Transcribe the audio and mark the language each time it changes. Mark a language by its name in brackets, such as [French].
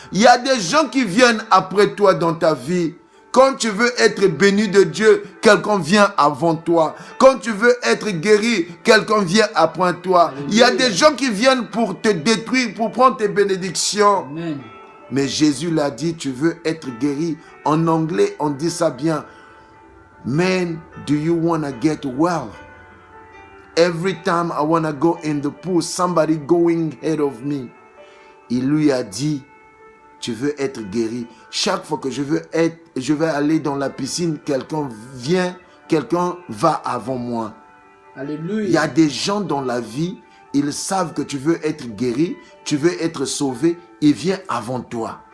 [French] Il y a des gens qui viennent après toi dans ta vie. Quand tu veux être béni de Dieu, quelqu'un vient avant toi. Quand tu veux être guéri, quelqu'un vient après toi. Alléluia. Il y a des gens qui viennent pour te détruire, pour prendre tes bénédictions. Amen. Mais Jésus l'a dit, tu veux être guéri. En anglais, on dit ça bien. [English] Man, do you want to get well? Every time I want to go in the pool, somebody going ahead of me. [French] Il lui a dit, tu veux être guéri. Chaque fois que je vais aller dans la piscine, quelqu'un vient, quelqu'un va avant moi. Alléluia. Il y a des gens dans la vie, ils savent que tu veux être guéri, tu veux être sauvé, il vient avant toi.